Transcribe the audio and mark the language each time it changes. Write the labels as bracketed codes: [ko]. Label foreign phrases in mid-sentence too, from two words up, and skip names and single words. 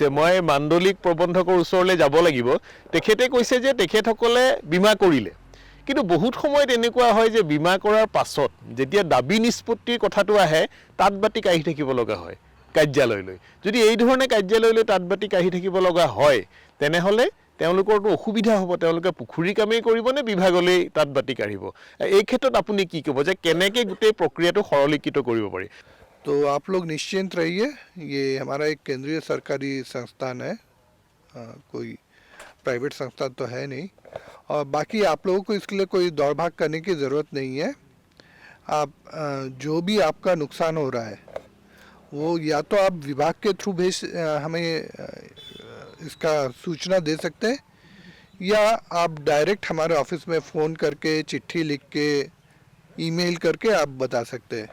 [as] মই মাণ্ডলিক প্ৰবন্ধকৰ ওচৰলৈ যাব লাগিব। তেখেতে কৈছে যে তেখেতসকলে বীমা কৰিলে, কিন্তু বহুত সময়ত এনেকুৱা হয় যে বীমা কৰাৰ পাছত যেতিয়া দাবী নিষ্পত্তিৰ কথাটো আহে, তাত বাতি কাঢ়ি থাকিব লগা হয় কাৰ্যালয়লৈ। যদি এই ধৰণে কাৰ্যালয়লৈ তাত বাতি কাঢ়ি থাকিব লগা হয়, তেনেহ'লে তেওঁলোকৰতো অসুবিধা হ'ব। তেওঁলোকে পুখুৰী কামেই কৰিব নে বিভাগলৈ তাত বাতি কাঢ়িব? এই ক্ষেত্ৰত আপুনি কি ক'ব যে কেনেকৈ গোটেই প্ৰক্ৰিয়াটো সৰলীকৃত কৰিব পাৰি? [hi] तो आप लोग निश्चिंत रहिए, ये हमारा एक केंद्रीय सरकारी संस्थान है, कोई प्राइवेट संस्थान तो है नहीं। और बाकी आप लोगों को इसके लिए कोई दौड़ भाग करने की ज़रूरत नहीं है। आप जो भी आपका नुकसान हो रहा है वो या तो आप विभाग के थ्रू हमें इसका सूचना दे सकते हैं, या आप डायरेक्ट हमारे ऑफिस में फ़ोन करके, चिट्ठी लिख के, ईमेल करके आप बता सकते हैं।